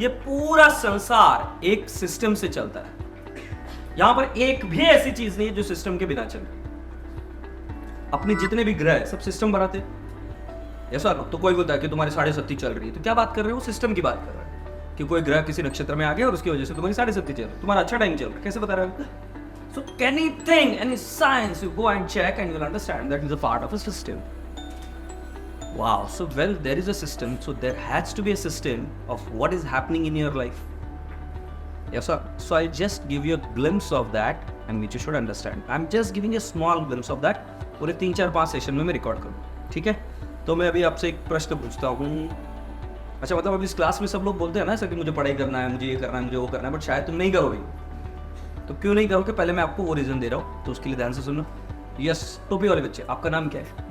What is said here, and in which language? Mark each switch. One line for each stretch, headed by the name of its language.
Hindi: ये पूरा संसार एक सिस्टम से चलता है। यहां पर एक भी ऐसी चीज नहीं है जो सिस्टम के बिना चले। अपने जितने भी ग्रह सब सिस्टम बनाते हैं। ऐसा तो कोई बोलता है कि तुम्हारी 7.5 चल रही है, तो क्या बात कर रहे हो? सिस्टम की बात कर रहे हैं कि कोई ग्रह किसी नक्षत्र में आ गया और उसकी वजह से तुम्हारी 7.5 चल रही है, तुम्हारा अच्छा टाइम चल रहा है। कैसे बता रहे हो?
English: So anything, any science, you go and check and you'll understand that is a part of a system. Wow. So, well, there is a system. So, there has to be a system of what is happening in your life. Yes, sir. So, I'll just give you a glimpse of that and which you should understand. I'm just giving a small glimpse of that.
Hindi: पूरे 3-4-5 session में मैं record करूँ, ठीक है? तो मैं अभी आपसे एक प्रश्न पूछता हूँ. अच्छा, मतलब अभी इस क्लास में सब लोग बोलते हैं ना सर कि मुझे पढ़ाई करना है, मुझे ये करना है, मुझे वो करना है, बट शायद तुम नहीं करोगे. तो क्यों नहीं करोगे? पहले मैं आपको वो रीज़न दे रहा हूँ, तो उसके लिए ध्यान से सुनो. यस, टोपी वाले बच्चे, आपका नाम क्या है?